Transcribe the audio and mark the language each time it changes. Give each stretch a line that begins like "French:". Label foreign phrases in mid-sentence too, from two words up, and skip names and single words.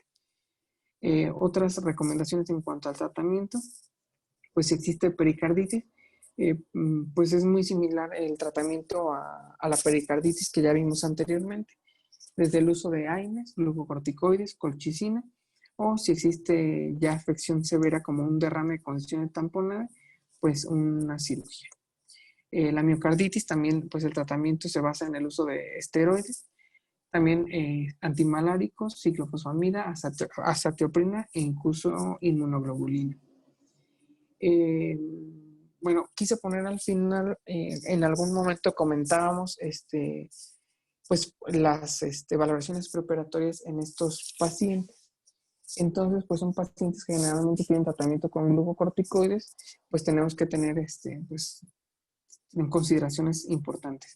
Spanish: Otras recomendaciones en cuanto al tratamiento, pues si existe pericarditis, pues es muy similar el tratamiento a la pericarditis que ya vimos anteriormente, desde el uso de AINES, glucocorticoides, colchicina, o si existe ya afección severa como un derrame de condición tamponada, pues una cirugía. La miocarditis también, pues el tratamiento se basa en el uso de esteroides, también antimaláricos, ciclofosfamida, azatioprina e incluso inmunoglobulina. Eh, bueno, quise poner al final, en algún momento comentábamos pues las valoraciones preoperatorias en estos pacientes. Entonces, pues son pacientes que generalmente tienen tratamiento con glucocorticoides, pues tenemos que tener pues, en consideraciones importantes.